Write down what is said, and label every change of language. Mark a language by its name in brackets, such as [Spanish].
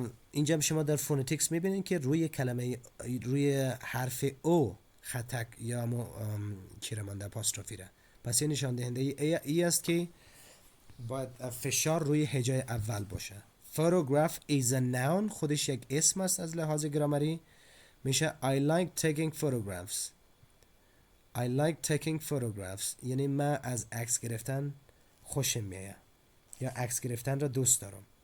[Persian] اینجا شما در فونتیکس میبینین که روی کلمه روی حرف او خطک یا چی رو مانده اپاستروفی را. پس این نشان دهنده ای است که باید فشار روی هجای اول باشه. [English] photograph is a noun. [Persian] خودش یک اسم است از لحاظ گرامری. [English] میشه I like taking photographs. I like taking photographs [Persian] یعنی من از عکس گرفتن خوشم میاد یا عکس گرفتن را دوست دارم.